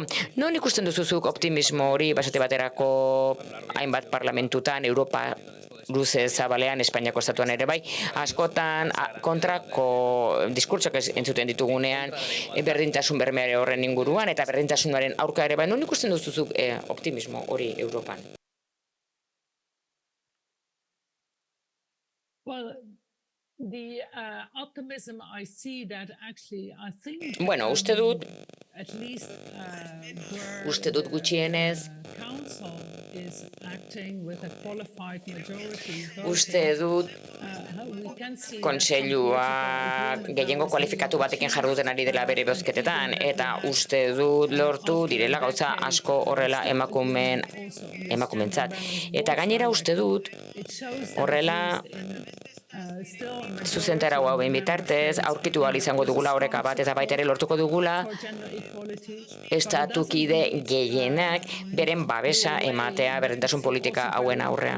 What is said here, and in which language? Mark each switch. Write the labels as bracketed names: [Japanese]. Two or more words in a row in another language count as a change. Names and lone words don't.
[Basque] Non ikusten duzuzuk optimismo hori basate baterako hainbat parlamentutan, Europa luze zabalean, Espainiako estatuan ere bai, askotan kontrako diskurtsoak entzuten ditugunean berdintasun bermeare horren inguruan eta berdintasunaren aurka ere bai, non ikusten duzuzuk optimismo hori Europan? [English] Well, the optimism I see that actually I think [Basque] Bueno, uste dut [English] at least [Basque] gutxienez [English] council is acting with a qualified majority. [Basque] uste dut [English] We can see [Basque] kontseilua gehiengo kualifikatu batekin jarduten ari dela bere bozketetan eta uste dut lortu direla gauza asko horrela emakumentzat. Eta gainera uste dut horrela zuzentarau hauen bitartez, aurkitu ahal izango dugula oreka bat eta baita ere lortuko dugula estatukide gehienak beren babesa ematea berdintasun politika hauen aurrean.